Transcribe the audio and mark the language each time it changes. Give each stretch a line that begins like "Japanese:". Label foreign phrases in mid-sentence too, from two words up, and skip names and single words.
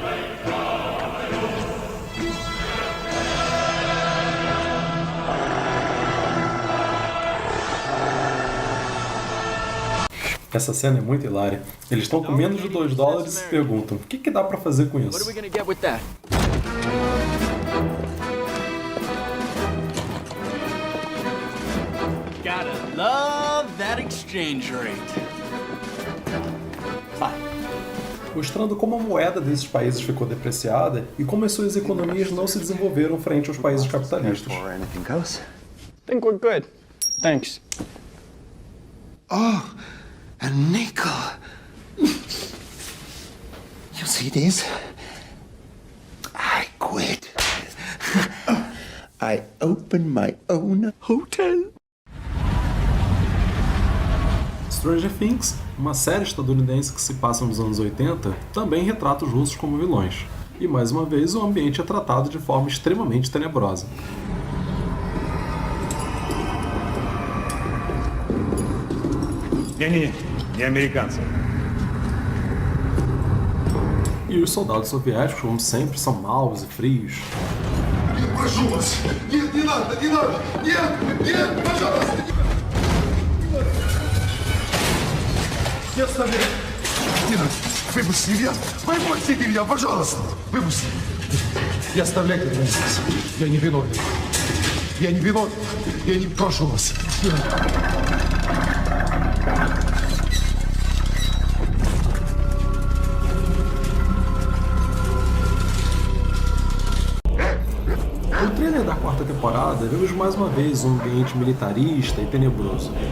Portuguese: Essa cena é muito hilária. Eles estão com menos de $2 e se perguntam: o que dá pra fazer com isso?
English: Love that exchange rate.
Portuguese: Mostrando como a moeda desses países ficou depreciada e como as suas economias não se desenvolveram frente aos países capitalistas.
English: Think we're good. Thanks. Oh, a nickel. You see this? I quit. I opened my own hotel.
Portuguese: Stranger Things, uma série estadunidense que se passa nos anos 80, também retrata os russos como vilões. E mais uma vez o ambiente é tratado de forma extremamente tenebrosa.
Russian: Не американцы.
Portuguese: E os soldados soviéticos, como sempre, são maus e frios.
Russian: Прошу вас! Нет, не надо, не надо! Нет, пожалуйста! Не оставляй! Не надо! Выпусти меня! Выпусти меня, пожалуйста! Выпусти! Не оставляйте меня здесь! Я не виновен! Я не виновен! Я не прошу вас!
Portuguese: No trailer da quarta temporada, vemos mais uma vez um ambiente militarista e tenebroso.